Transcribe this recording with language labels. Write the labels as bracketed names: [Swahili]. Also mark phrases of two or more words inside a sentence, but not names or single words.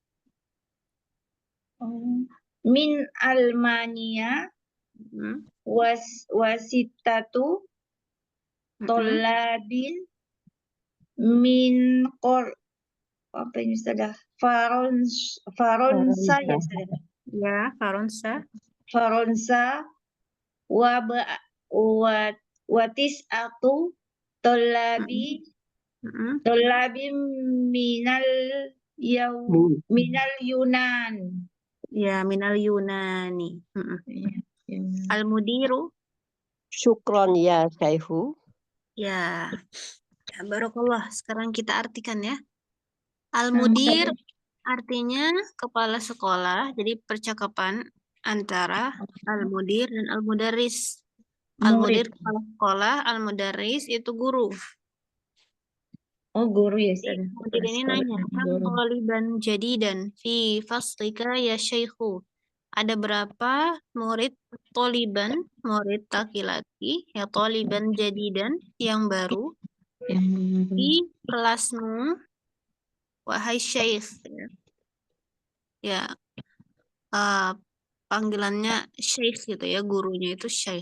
[Arabic] من ألمانيا وستة طلاب من [Indonesian] apa ini Ustazah? [Arabic] فرنسا يا أستاذة. [Indonesian] Ya, [Arabic] فرنسا. فرنسا وتسعة طلاب من اليونان. يا، من اليونان. المدير. شكرا يا شيخ. [Indonesian] Ya. Barakallah. Sekarang kita artikan ya. Al-mudir artinya kepala sekolah. Jadi percakapan antara al-mudir dan al-mudaris. Al-mudir Murid. kepala sekolah, al-mudarris itu guru. Oh, guru ya, Jadi Ustazah. mudir Kepala ini sekolah nanya, dan kam guru. [Arabic] طلابا جددا في فصلك يا شيخ. [Indonesian] Ada berapa murid taliban, murid laki-laki, [Arabic] يا طلابا جددا [Indonesian] yang baru Yang di kelasmu, wahai syekh. Ya, panggilannya syekh gitu ya, gurunya itu syekh.